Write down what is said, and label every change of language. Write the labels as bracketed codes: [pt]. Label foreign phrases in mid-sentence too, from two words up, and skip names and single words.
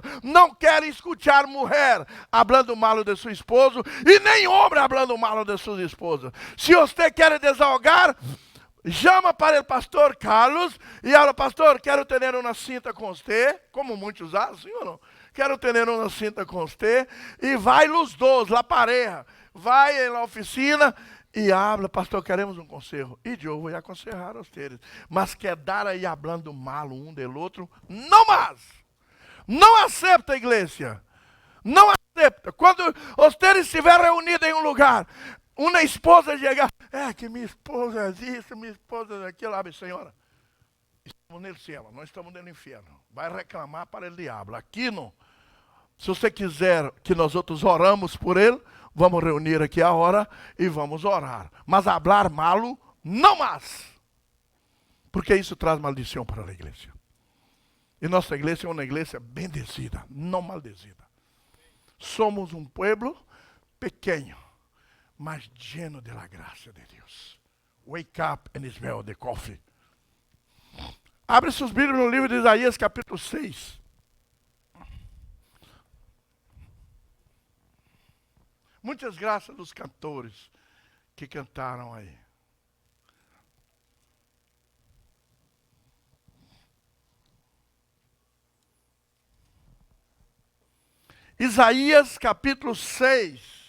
[pt] Não quero escutar mulher falando mal de seu esposo e nem homem falando mal de sua esposa. Se você quer desahogar, chama para o pastor Carlos e fala, pastor, quero ter uma cinta com você, como muitos fazem, ou não? Quero ter uma cinta com você, e vai os dois, [es] la pareja, [pt] vai na oficina e habla, pastor, queremos um conselho. E eu vou aconselhar a vocês, mas quer dar aí [es] hablando mal [pt] um do outro, não mais. Não aceita, igreja. Não aceita. Quando vocês estiverem reunidos em um lugar, uma esposa chegar, que minha esposa é isso, minha esposa é aquilo, sabe, senhora? Estamos no céu, não estamos no inferno. Vai reclamar para o diabo. Aqui não. Se você quiser que nós outros oramos por ele, vamos reunir aqui a hora e vamos orar. [es] Mas hablar malo, [pt] não mais. Porque isso traz maldição para a igreja. E nossa igreja é uma igreja bendecida, não maldecida. Somos um povo pequeno, mas [es] lleno de la [pt] graça de Deus. [en] Wake up and smell the coffee. [pt] Abre seus Bíblias no livro de Isaías, capítulo 6. Muitas graças dos cantores que cantaram aí. Isaías, capítulo 6.